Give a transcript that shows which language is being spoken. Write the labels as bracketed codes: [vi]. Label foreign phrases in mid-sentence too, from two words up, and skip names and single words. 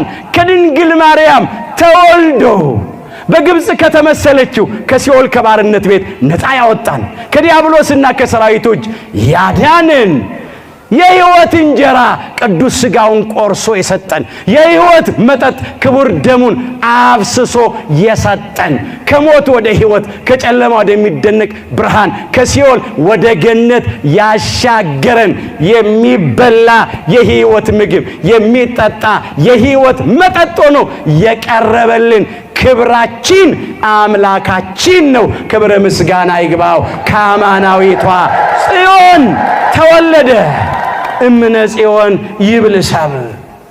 [am] ከድንግል ማርያም ተወልዶ በግብፅ ከተመሰለችው ከሲኦል ከባርነት ቤት ነፃ ያወጣን፣ ከዲያብሎስና ከሰራዊቶች ያዳንን፣ የሕይወት እንጀራ ቅዱስ ሥጋውን ቆርሶ የሰጠን፣ የሕይወት መጠጥ ክቡር ደሙን አፍስሶ የሰጠን፣ ከሞት ወደ ሕይወት ከጨለማ ወደሚደነቅ ብርሃን ከሲኦል ወደ ገነት ያሻገረን፣ የሚበላ የሕይወት ምግብ የሚጠጣ የሕይወት መጠጥ ሆኖ የቀረበልን ክብራችን አምላካችን ነው። ክብረ ምስጋና ይግባው። ከአማናዊቷ ጽዮን ተወለደ። [gez] እምነ ጽዮን ይብል ሰብ